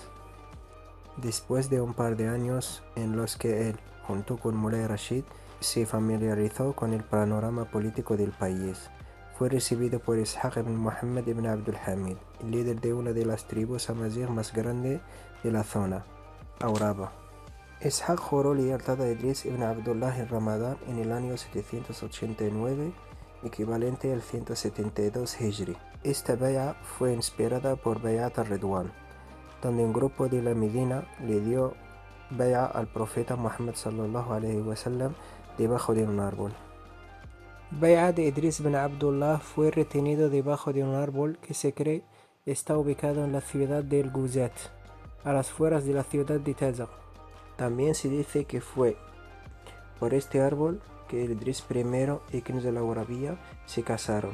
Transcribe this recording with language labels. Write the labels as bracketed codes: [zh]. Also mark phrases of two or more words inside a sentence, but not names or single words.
[es] Después de un par de años en los que él, junto con Mulay Rashid, se familiarizó con el panorama político del país, fue recibido por Ishaq ibn Muhammad ibn Abdul Hamid, líder de una de las tribus amazigh más grandes de la zona, Auraba. Ishaq juró lealtad a Idris ibn Abdullah en Ramadán en el año 789, equivalente al 172 Hijri. Esta bay'a fue inspirada por Bay'at al-Ridwan, donde un grupo de la Medina le dio bay'a al profeta Muhammad [ar] صلى الله عليه وسلم [es] debajo de un árbol. Bay'a de Idris ibn Abdullah fue retenido debajo de un árbol que se cree está ubicado en la ciudad de El Guzat, a las afueras de la ciudad de Taza. También se dice que fue por este árbol que Idris I y Kenza la Aurabiyya se casaron.